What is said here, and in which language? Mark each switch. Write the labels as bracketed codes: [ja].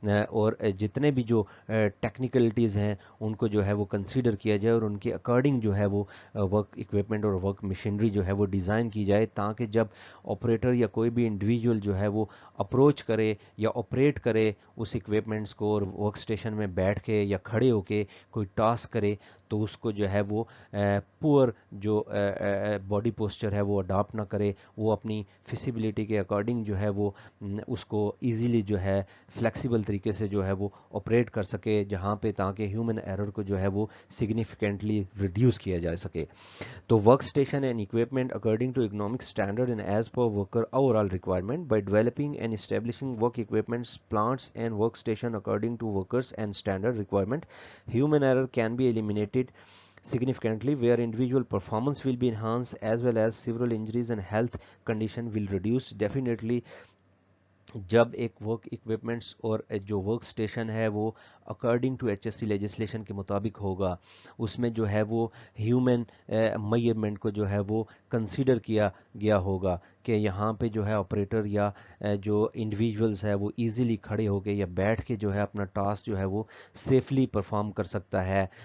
[ur] اور جتنے بھی جو ٹیکنیکلٹیز ہیں ان کو جو ہے وہ کنسیڈر کیا جائے، اور ان کے اکارڈنگ جو ہے وہ ورک اکوپمنٹ اور ورک مشینری جو ہے وہ ڈیزائن کی جائے، تاکہ جب آپریٹر یا کوئی بھی انڈیویجول جو ہے وہ اپروچ کرے یا آپریٹ کرے اس اکوپمنٹس کو، اور ورک اسٹیشن میں بیٹھ کے یا کھڑے ہو کے کوئی ٹاسک کرے، تو اس کو جو ہے وہ پور جو باڈی پوسچر ہے وہ اڈاپٹ نہ کرے، وہ اپنی فیسیبلٹی کے اکارڈنگ جو ہے وہ اس کو ایزیلی جو ہے فلیکسیبل طریقے سے جو ہے وہ آپریٹ کر سکے، جہاں پہ تاکہ ہیومن ایرر کو جو ہے وہ سگنیفیکنٹلی ریڈیوس کیا جا سکے. تو work station and [en] equipment according to economic standard and as per worker overall requirement. By developing and establishing work equipments, plants and workstation according to workers and standard requirement, human error can be eliminated significantly, where individual performance will be enhanced as well as several injuries and health condition will reduce. [ur] Definitely جب ایک work equipments اور جو work station ہے وہ according to H S C legislation کے مطابق ہوگا، اس میں جو ہے وہ ہیومن میئرمنٹ کو جو ہے وہ کنسیڈر کیا گیا ہوگا کہ یہاں پہ جو ہے آپریٹر یا جو انڈیویجولز ہے وہ ایزیلی کھڑے ہو کے یا بیٹھ کے جو ہے اپنا ٹاسک جو ہے وہ سیفلی پرفارم کر سکتا ہے.